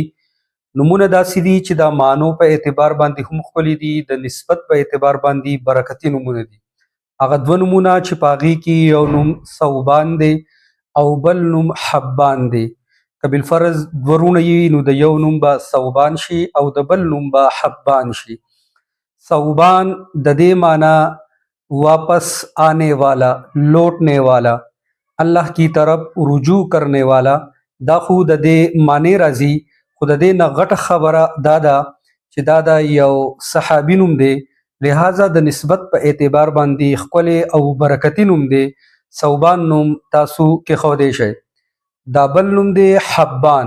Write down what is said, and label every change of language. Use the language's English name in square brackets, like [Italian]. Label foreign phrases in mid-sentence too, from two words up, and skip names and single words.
[Pashto] نمونه داسې دي چې د مانو په اعتبار باندې هم ښکلي دي، د نسبت په اعتبار باندې برکتي نمونه دي. هغه دوه نمونه چې په هغې کې یو نوم ثوبان دی او بل نوم حبان دی. که بالفرض دوه وروڼه وي نو د یو نوم به ثوبان شي او د بل نوم به حبان شي. ثوبان د دې معنی [Urdu] واپس آنے والا، لوٹنے والا، اللہ کی طرف رجوع کرنے والا. [Pashto] دا خو د دې معنی راځي، خو د دې نه غټه خبره دا ده چې دا د یو صحابي نوم دی، لہذا د نسبت په اعتبار باندې ښکلی او برکتي نوم دی. ثوبان نوم تاسو کېښودی شئ. دا بل نوم دی حبان.